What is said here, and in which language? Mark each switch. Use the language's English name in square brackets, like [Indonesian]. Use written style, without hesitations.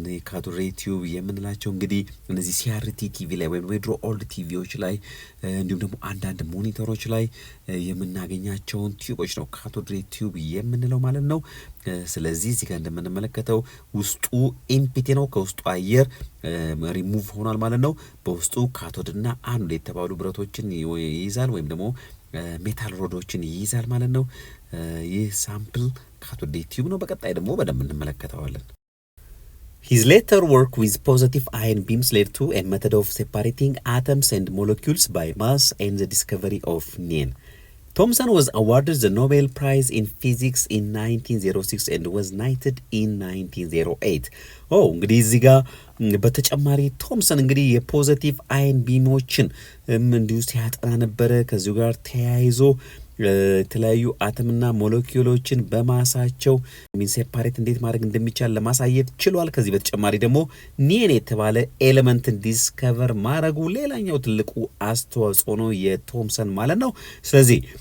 [Amharic] ካቶድ ሬይ ቲዩብ የምንላቸው እንግዲህ እነዚህ ሲአርቲ ቲቪ ላይ ወይም ድሮ ኦልድ ቲቪዎች ላይ እንዲሁም ደግሞ አንዳንድ ሞኒተሮች ላይ የምናገኛቸውን ቲዩቦች ነው ካቶድ ሬይ ቲዩብ የምንለው ማለት ነው። ስለዚህ እዚህ ጋር እንደምንመለከተው ውስጡ ኤምፒቲ ነው። ከውስጡ አየር ሪሙቭ ሆኗል ማለት ነው። በውስጡ ካቶድና አኖድ የተባሉ ብረቶችን ይይዛል ወይም ደግሞ ሜታል ሮዶችን ይይዛል ማለት ነው። ይህ ሳምፕል ካቶድ ሬይ ቲዩብ ነው። በቀጣይ ደግሞ በደንብ እንመለከተዋለን። [English] His later work with positive ion beams led to a method of separating atoms and molecules by mass and the discovery of neon. Thomson was awarded the Nobel Prize in Physics in 1906 and was knighted in 1908. [Amharic] እንግዲህ እዚህ ጋር በተጨማሪ ቶምሰን እንግዲህ የፖዚቲቭ አይን ቢሞችን እንዲሁ ሲያጠና ነበረ። ከዚሁ ጋር ተያይዞ የተለያዩ አተምና ሞለኪውሎችን በማሳቸው ሴፓሬት እንዴት ማድረግ እንደሚቻል ለማሳየት ችሏል። ከዚህ በተጨማሪ ደግሞ ኒየን የተባለ ኤሌመንትን ዲስከቨር ማድረጉ ሌላኛው ትልቁ አስተዋጽኦ ነው የቶምሰን ማለት ነው። ስለዚህ